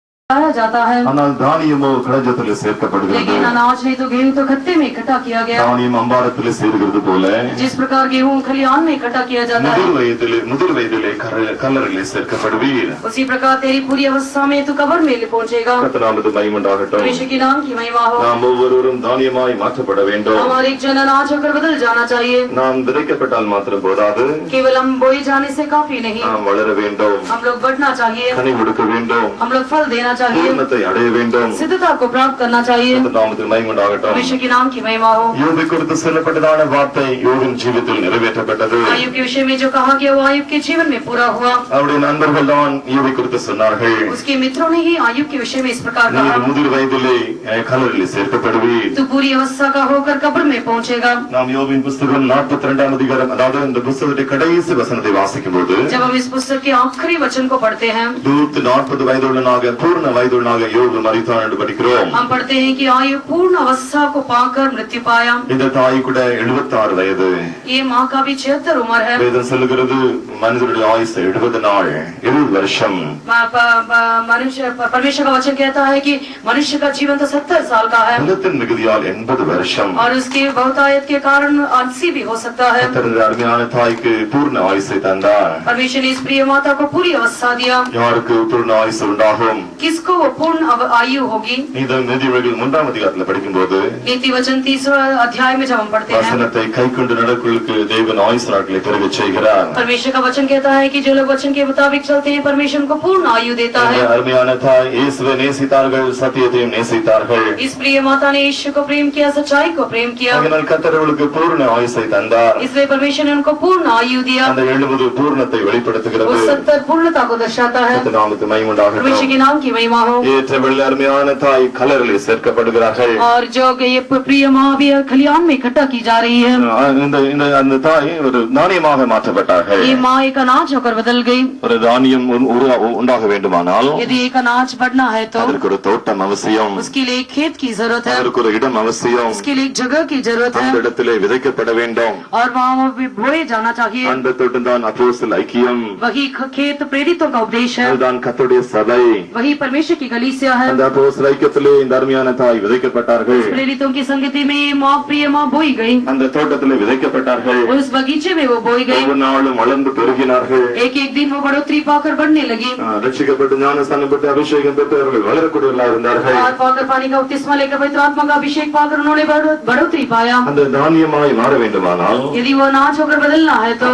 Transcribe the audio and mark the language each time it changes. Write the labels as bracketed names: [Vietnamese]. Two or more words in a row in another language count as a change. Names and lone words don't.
[Hindi] जाता है, [Tamil] धानियमो களஞ்சத்தில் சேர்க்கப்படுகிறது. [Hindi] लेकिन अनाज नहीं तो गेहूं तो खत्ते में इकट्ठा किया गया. [Tamil] धानिயம் அம்பாரத்தில் சேர்கிறது போல [Hindi] जिस प्रकार गेहूं खलिहान में इकट्ठा किया जाता है, [Tamil] முதிர் வயதிலே कல்லறையிலே சேர்க்கப்படுவீர். [Hindi] उसी प्रकार तेरी पूरी अवस्था में तू कब्र में पहुंचेगा. [Tamil] கர்த்தராமது மகிமையுண்டாகட்டும். [Hindi] परमेश्वर के नाम की महिमा हो. [Tamil] நாம் ஒவ்வொருவரும் தானியமாய் மாற்றப்பட வேண்டும். [Hindi] हमारे एक जन अनाज होकर बदल जाना चाहिए. [Tamil] நாம் விதைக்கப்பட்டால் மாத்திரம் போதாது, [Hindi] केवल हम बोए जाने से काफी नहीं, [Tamil] நாம் வளர வேண்டும். [Hindi] हम लोग बढ़ना चाहिए, [Tamil] கனி கொடுக்க வேண்டும். [Hindi] हम लोग फल देना चाहिए, [Tamil] பூர்ணத்தை அடைய வேண்டும். [Hindi] सिद्धता को प्राप्त करना चाहिए. [Tamil] கர்த்தராமது மகிமையுண்டாகட்டும். [Hindi] परमेश्वर के नाम की महिमा हो. [Tamil] யோபை குறித்து சொல்லப்பட்டதான வார்த்தை யோபின் ஜீவிதத்தில் நிறைவேற்றப்பட்டது. [Hindi] आयुब के विषय में जो कहा गया वो आयुब के जीवन में पूरा हुआ. [Tamil] அவருடைய நண்பர்கள் தான் யோபை குறித்து சொன்னார்கள். [Hindi] उसके मित्रों ने ही आयुब के विषय में इस प्रकार कहा, [Tamil] நீர் முதிர் வயதிலே கல்லறையிலே சேர்க்கப்படுவீர். [Hindi] तू पूरी अवस्था का होकर कब्र में पहुंचेगा. [Tamil] நாம் யோபின் புத்தகம் 42ஆம் அதிகாரம், அதாவது இந்த புத்தகத்தின் கடைசி வசனத்தை வாசிக்கும்போது, [Hindi] जब हम इस पुस्तक के आखिरी वचन को पढ़ते हैं, [Tamil] தூத் 40 வயதுள்ளனாக பூர்ண வயதுள்ளனாக யோபு மரித்தான் என்று படிக்கிறோம். [Hindi] हम पढ़ते हैं कि आयु पूर्ण अवस्था को पाकर मृत्यु पाया. [Tamil] இந்த தாய் கூட 76 வயது. [Hindi] ये माँ का भी 76 उम्र है. [Tamil] வேதம் சொல்லுகிறது மனிதனுடைய ஆயுசு 70 நாள், 70 வருஷம். [Hindi] मनुष्य परमेश्वर का वचन कहता है कि मनुष्य का जीवन तो 70 साल का है, [Tamil] பலத்தின் மிகுதியால் 80 வருஷம். [Hindi] और उसके बहुतायत के कारण 80 भी हो सकता है. [Tamil] கர்த்தருடைய அருமையான தாய்க்கு பூர்ண ஆயுசை தந்தார். [Hindi] परमेश्वर ने इस प्रिय माता को पूरी अवस्था दिया. [Tamil] யாருக்கு பூர்ண ஆயுசு உண்டாகும்? [Hindi] किसको वो पूर्ण आयु होगी? [Tamil] நீதிமொழிகள் 3ஆம் அதிகாரத்தில் படிக்கும்போது, [Hindi] नीति वचन 3 अध्याय में जब हम पढ़ते हैं, [Tamil] வசனத்தை கைக்கொண்டு நடக்கிறவர்களுக்கு தேவன் ஆயுசு நாட்களை பெருகச் செய்கிறார். [Hindi] परमेश्वर का वचन कहता है कि जो लोग वचन के मुताबिक चलते हैं परमेश्वर उनको पूर्ण आयु देता है. [Tamil] அருமையான தாய் இயேசுவை நேசித்தார்கள், சத்தியத்தையும் நேசித்தார்கள். [Hindi] इस प्रिय माता ने यीशु को प्रेम किया, सच्चाई को प्रेम किया, [Tamil] அதனால் கர்த்தர் அவர்களுக்கு பூர்ண ஆயுசை தந்தார். [Hindi] इसलिए परमेश्वर ने उनको पूर्ण आयु दिया. [Tamil] அந்த 70 பூர்ணத்தை வெளிப்படுத்துகிறது. [Hindi] वो 70 पूर्णता को दर्शाता है. [Tamil] கர்த்தர் நாமத்துக்கு மகிமை உண்டாகட்டும். [Hindi] परमेश्वर के नाम की महिमा हो. [Tamil] ஏற்றவள் அருமையான தாய் கல்லறையிலே சேர்க்கப்படுகிறார்கள். [Hindi] और जो ये प्रिय माँ भी खलिहान में इकट्ठा की जा रही है. [Tamil] அந்த தாய் ஒரு தானியமாக மாற்றப்பட்டார்கள். [Hindi] ये माँ एक अनाज होकर बदल गई. [Tamil] ஒரு தானியம் உண்டாக வேண்டுமானால் [Hindi] यदि एक अनाज बढ़ना है तो [Tamil] அதற்கு ஒரு தோட்டம் அவசியம். [Hindi] उसके लिए एक खेत की जरूरत है, [Tamil] அதற்கு ஒரு இடம் அவசியம். [Hindi] उसके लिए एक जगह की जरूरत [Tamil] அந்த [Hindi] है, [Tamil] இடத்திலே விதைக்கப்பட வேண்டும். [Hindi] और वहाँ बोए जाना चाहिए. [Tamil] அந்த தோட்டம் தான் அப்போஸ்தல ஐக்கியம். [Hindi] वही खेत प्रेरितों का उपदेश है, [Tamil] அதுதான் கர்த்தருடைய சபை. [Hindi] वही परमेश्वर की कलीसिया है. [Tamil] அந்த அப்போஸ்தல ஐக்கியத்திலே இந்த அருமையான தாய் விதைக்கப்பட்டார்கள். [Hindi] प्रेरितों की संगति में माँ प्रिय माँ बोई गई. [Tamil] அந்த தோட்டத்திலே விதைக்கப்பட்டார்கள். [Hindi] उस बगीचे में वो बोई गई. [Tamil] ஒவ்வொரு நாளும் வளர்ந்து பெருகினார்கள். [Hindi] एक एक दिन वो बढ़ोतरी पाकर बढ़ने लगी. [Tamil] ரட்சிக்கப்பட்டு ஞானஸ்நானம் பெற்று அபிஷேகம் பெற்றவர்கள் வளரக்கூடியவர்களாக இருந்தார்கள். [Hindi] पाकर पानी का बपतिस्मा लेकर पवित्र आत्मा का अभिषेक पाकर उन्होंने बढ़ोतरी पाया. [Tamil] அந்த தானியமாய் மாற வேண்டுமானால் [Hindi] यदि वो अनाज होकर बदलना है तो